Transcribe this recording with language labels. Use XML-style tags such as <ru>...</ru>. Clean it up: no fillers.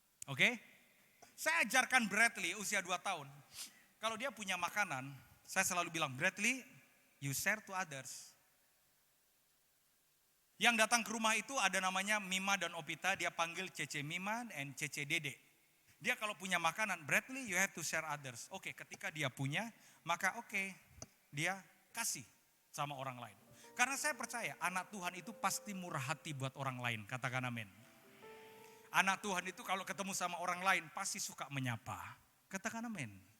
<id>Oke? Saya ajarkan Bradley usia 2 tahun. Kalau dia punya makanan, saya selalu bilang, Bradley,</id> <en>you share to others.</en> <id>Yang datang ke rumah itu ada namanya Mima dan Opita, dia panggil Cece Mima dan Cece Dede. Dia kalau punya makanan, Bradley</id> <en>you have to share others.</en> <id>Oke, ketika dia punya, maka dia kasih sama orang lain. Karena saya percaya anak Tuhan itu pasti murah hati buat orang lain, katakan amin. Anak Tuhan itu kalau ketemu sama orang lain pasti suka menyapa, katakan amin.</id>